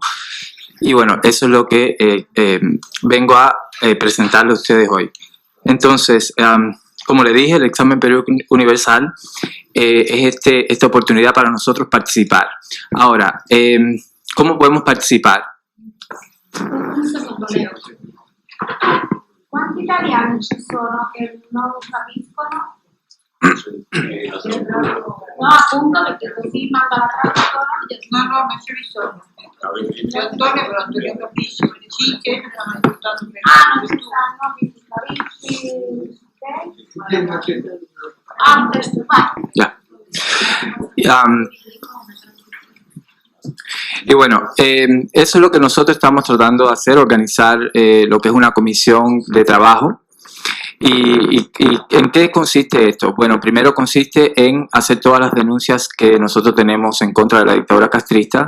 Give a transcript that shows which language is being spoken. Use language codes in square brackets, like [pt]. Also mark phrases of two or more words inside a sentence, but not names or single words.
[es] Y bueno, eso es lo que vengo a presentarle a ustedes hoy. Entonces, como le dije, el examen periódico universal es esta oportunidad para nosotros participar. Ahora, ¿cómo podemos participar? [it] Quanti italiani ci sono che non lo capiscono? No, appunto, perché così manda la traduzione. No, ma ce ne sono. C'è Antonio, però Antonio capisce, le cicche non hanno aiutato per non ci stanno, quindi capisci, ok? Adesso vai. [es] Y bueno, eso es lo que nosotros estamos tratando de hacer, organizar lo que es una comisión de trabajo. ¿Y en qué consiste esto? Bueno, primero consiste en hacer todas las denuncias que nosotros tenemos en contra de la dictadura castrista.